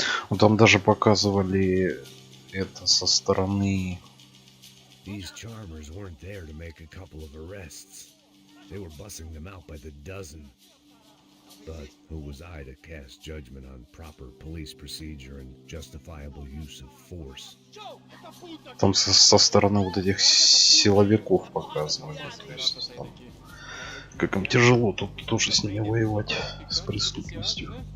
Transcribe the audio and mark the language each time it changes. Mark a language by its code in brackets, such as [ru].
[ru] Ну, там даже показывали это со стороны. [en] These charmers weren't there to make a couple of arrests. They were bussing them out by the dozen. But who was I to cast judgment on proper police procedure and justifiable use of force? [ru] Там со стороны вот этих силовиков показывали. То есть, там, как им тяжело тут тоже с ними воевать, с преступностью.